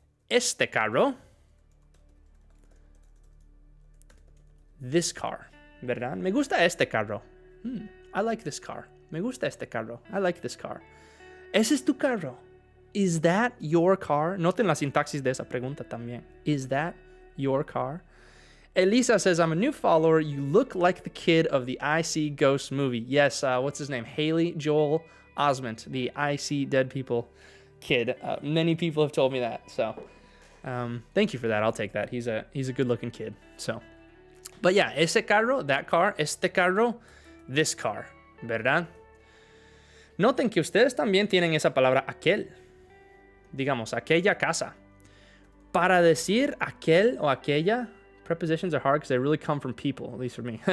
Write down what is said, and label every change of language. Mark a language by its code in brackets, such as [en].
[es] Este carro, [en] this car, [es] ¿verdad? Me gusta este carro. [en] I like this car. [es] Me gusta este carro. I like this car. Ese es tu carro. [en] Is that your car? [es] Noten la sintaxis de esa pregunta también. [en] Is that your car? Elisa says, I'm a new follower. You look like the kid of the I See Ghosts movie. Yes, what's his name? Haley Joel Osment, the I See Dead People kid. Many people have told me that. So thank you for that. I'll take that. He's a good looking kid. So, but yeah, [es] ese carro, [en] that car, [es] este carro, [en] this car, [es] ¿verdad? Noten que ustedes también tienen esa palabra aquel. Digamos, aquella casa. Para decir aquel o aquella, [en] prepositions are hard because they really come from people, at least for me.